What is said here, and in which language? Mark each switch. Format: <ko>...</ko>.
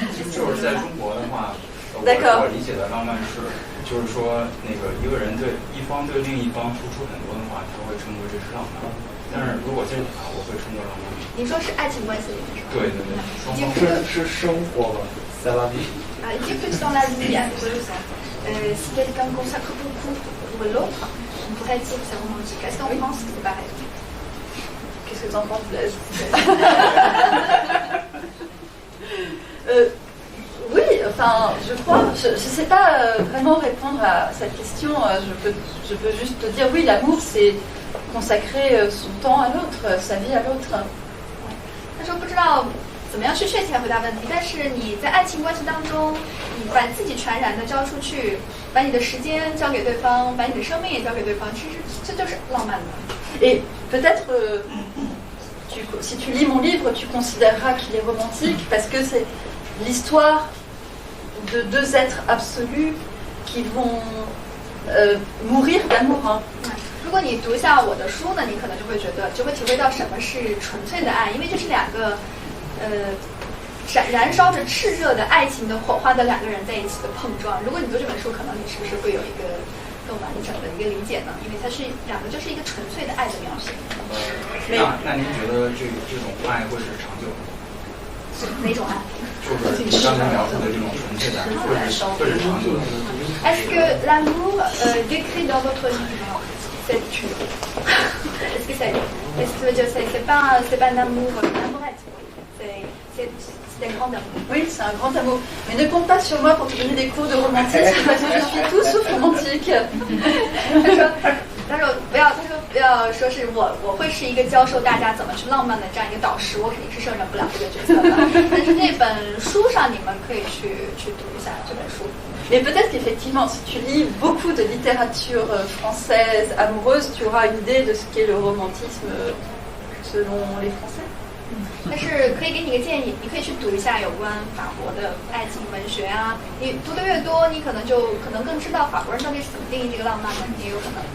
<zh>就是在中国的话，我理解的浪漫是，就是说那个一个人对一方对另一方付出很多的话，他会称为这是浪漫。但是如果这种话，我会称作浪漫。你说是爱情关系里面是吧？对对对，双方是生活吧，</zh> <fr>c'est la vie。 Il dit que dans la vie amoureuse, si quelqu'un consacre beaucoup pour l'autre, on pourrait dire que c'est romantique. Est-ce qu'en France c'est pareil? Qu'est-ce que tu en penses, Blaise? Oui, enfin, je crois, je ne sais pas vraiment répondre à cette question. Je peux juste te dire, oui, l'amour, c'est consacrer son temps à l'autre, sa vie à l'autre.</fr> <zh>他说不知道怎么样去确切回答问题，但是你在爱情关系当中，你把自己全然的交出去，把你的时间交给对方，把你的生命也交给对方，其实这就是浪漫的。</zh> <fr>Et peut-être, si tu lis mon livre, tu considéreras qu'il est romantique parce que c'est l'histoire de deux êtres absolus qui vont mourir d'amour.</fr> <zh>如果你读一下我的书呢，你可能就会体会到什么是纯粹的爱，因为这是两个燃烧着炽热的爱情的火花的两个人在一起的碰撞。如果你读这本书，可能你是不是会有一个更完整的一个理解呢？因为它是两个就是一个纯粹的爱的描写。那您觉得这种爱会是长久的？哪种爱？就是你刚才描述的这种纯粹的爱，会是长久的。</zh> <fr>Est-ce que l'amour décrit dans votre livre c'est true? Est-ce que c'est pas un amour, c'est un grand amour. Oui, c'est un grand amour. Mais ne compte pas sur moi pour te donner des cours de romantisme parce que je suis tout sauf romantique.</fr> <zh>他说不要说是我会是一个教授大家怎么去浪漫的这样一个导师，我肯定是胜任不了这个角色的。但是那本书上你们可以去读一下这本书。</zh> <fr>Mais peut-être qu'effectivement, si tu lis beaucoup de littérature française amoureuse, tu auras une idée de ce qu'est le romantisme selon les Français.</fr> <zh>但是可以给你一个建议，你可以去读一下有关法国的爱情文学啊。你读的越多，你可能更知道法国人到底是怎么定义这个浪漫的，也有可能。</zh>